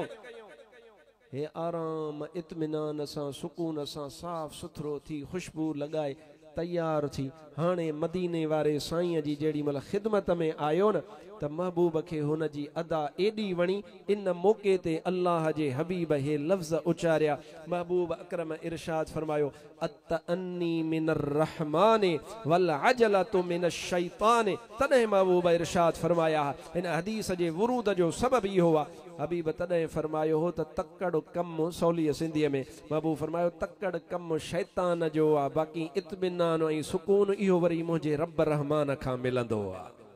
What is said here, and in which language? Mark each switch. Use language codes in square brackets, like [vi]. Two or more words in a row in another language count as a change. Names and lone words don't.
[sd] हे आराम इत्मिनान सां सुकून सां साफ़ सुथरो थी खुशबू लॻाए तयार थी हाणे मदीने वारे साईं जी जेड़ी महिल ख़िदमत में आयो न, त महबूब खे हुन जी अदा एडी वणी। इन मौके ते अल्लाह जे हबीब हे लफ़्ज़ उचारिया। महबूब अकरम इरशाद फरमायो, [ar] التأني من الرحمن والعجلة من الشيطان. [sd] तॾहिं महबूब इरशाद फरमाया, इन हदीस जे वरूद जो सबब इहो आहे। हबीब तॾहिं फरमायो हो त तकड़ कम, सौली सिंधीअ में महबूब फरमायो, तकड़ कम शैतान जो आहे, बाक़ी इत्मिनान ऐं सुकून इहो वरी मुंहिंजे रब रहमान खां मिलंदो आहे।